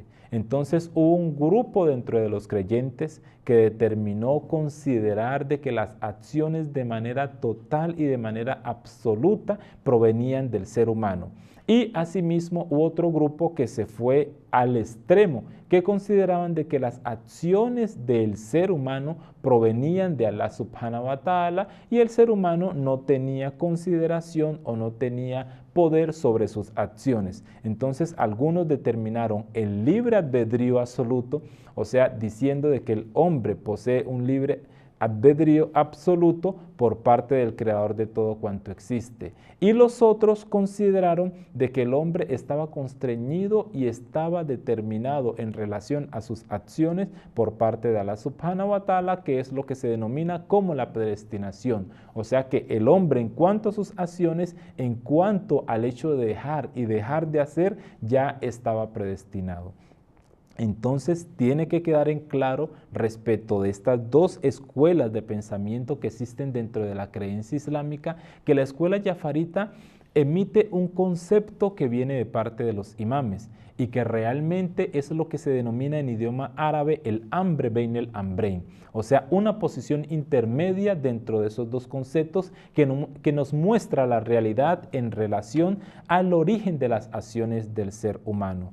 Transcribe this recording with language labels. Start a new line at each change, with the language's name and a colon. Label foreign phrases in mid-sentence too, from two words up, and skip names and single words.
Spanish: Entonces hubo un grupo dentro de los creyentes que determinó considerar de que las acciones de manera total y de manera absoluta provenían del ser humano. Y asimismo hubo otro grupo que se fue al extremo, que consideraban de que las acciones del ser humano provenían de Allah
Arabic: سبحانه وتعالى
Spanish: y el ser humano no tenía consideración o no tenía poder sobre sus acciones. Entonces algunos determinaron el libre albedrío absoluto, o sea, diciendo de que el hombre posee un libre albedrío absoluto por parte del creador de todo cuanto existe. Y los otros consideraron de que el hombre estaba constreñido y estaba determinado en relación a sus acciones por parte de Allah
Arabic: سبحانه وتعالى,
Spanish: que es lo que se denomina como la predestinación. O sea que el hombre en cuanto a sus acciones, en cuanto al hecho de dejar y dejar de hacer, ya estaba predestinado. Entonces tiene que quedar en claro respecto de estas dos escuelas de pensamiento que existen dentro de la creencia islámica, que la escuela jafarita emite un concepto que viene de parte de los imames y que realmente es lo que se denomina en idioma árabe
Arabic: الأمر بين الأمرين,
Spanish: o sea, una posición intermedia dentro de esos dos conceptos que nos muestra la realidad en relación al origen de las acciones del ser humano.